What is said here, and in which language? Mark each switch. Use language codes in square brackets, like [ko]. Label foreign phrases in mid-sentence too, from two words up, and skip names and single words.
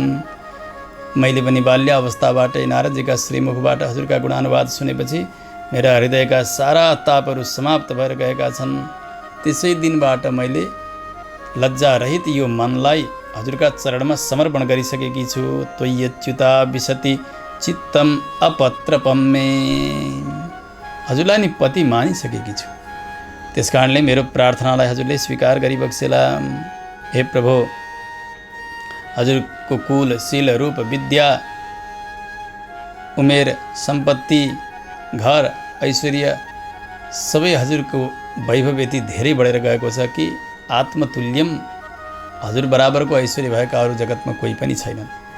[ne] मैले पनि बाल्यावस्थाबाटै नारदजीका श्रीमुखबाट हजुरका गुणानुवाद सुनेपछि मेरा हृदयका सारा तापहरू समाप्त भएर गएका छन्। त्यसै दिनबाट मैले लज्जारहित यो मनलाई हजुरका चरणमा समर्पण गरिसकेकी छु। [sa] त्वय्यच्युता विशति चित्तम अपत्रपम मे, [ne] हजुरलाई नि पति मानिसकेकी छु। त्यस कारणले मेरो प्रार्थनालाई हजुरले स्वीकार गरिबक्सेला। हे प्रभु, हजुरको कुल, शील, रूप, विद्या, उमेर, सम्पत्ति, घर, ऐश्वर्य सबै हजुरको वैभव यति धेरै बढेर गएको छ कि आत्मतुल्यम, हजुर बराबरको ऐश्वर्य भएका अरू जगतमा कोही पनि छैनन्।